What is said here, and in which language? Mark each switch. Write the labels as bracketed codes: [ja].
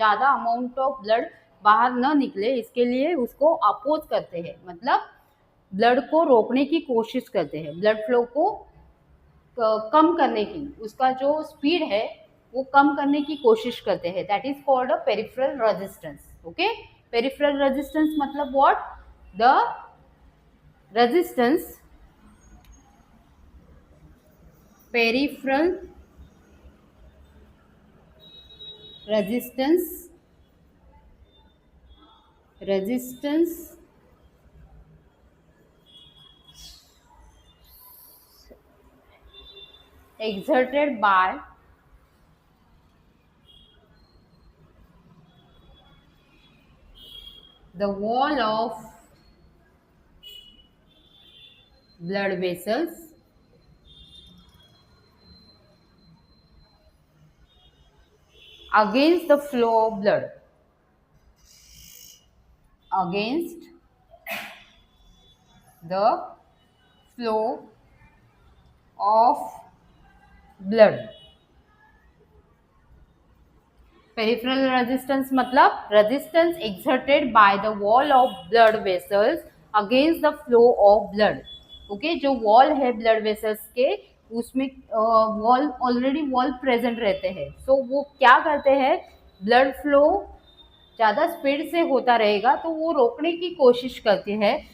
[hi] ज़्यादा amount of blood बाहर न निकले इसके लिए उसको अपोज करते हैं, मतलब ब्लड को रोकने की कोशिश करते हैं. ब्लड फ्लो को कम करने की, उसका जो स्पीड है वो कम करने की कोशिश करते हैं. [en] That is called a peripheral resistance. Okay, peripheral resistance मतलब what, the resistance, peripheral resistance exerted by the wall of blood vessels against the flow of blood, against the flow of blood. Peripheral resistance मतलब resistance exerted by the wall of blood vessels against the flow of blood. [hi] Okay, जो wall है blood vessels के उसमें wall already wall present रहते हैं. सो वो क्या करते हैं, ब्लड फ्लो ज़्यादा स्पीड से होता रहेगा तो वो रोकने की कोशिश करते हैं.